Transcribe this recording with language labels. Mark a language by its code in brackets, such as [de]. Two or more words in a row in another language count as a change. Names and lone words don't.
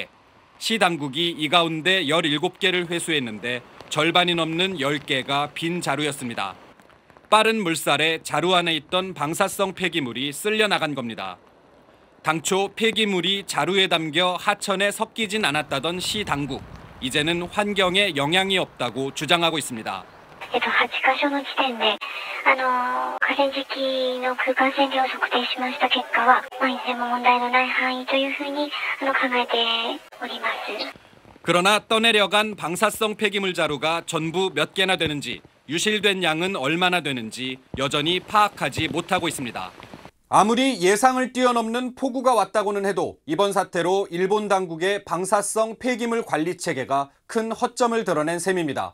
[ko] 시 당국이 이 가운데 17개를 회수했는데 절반이 넘는 10개가 빈 자루였습니다. 빠른 물살에 자루 안에 있던 방사성 폐기물이 쓸려나간 겁니다. 당초 폐기물이 자루에 담겨 하천에 섞이진 않았다던 시 당국. 이제는 환경에 영향이 없다고 주장하고 있습니다. [ja] 8 カ所の地点で河川敷の空間線量を測定しました結果はいずれも問題のない範囲というふうに考えております。 [ko] 그러나 떠내려간 방사성 폐기물 자루가 전부 몇 개나 되는지, 유실된 양은 얼마나 되는지 여전히 파악하지 못하고 있습니다. 아무리 예상을 뛰어넘는 폭우가 왔다고는 해도 이번 사태로 일본 당국의 방사성 폐기물 관리 체계가 큰 허점을 드러낸 셈입니다.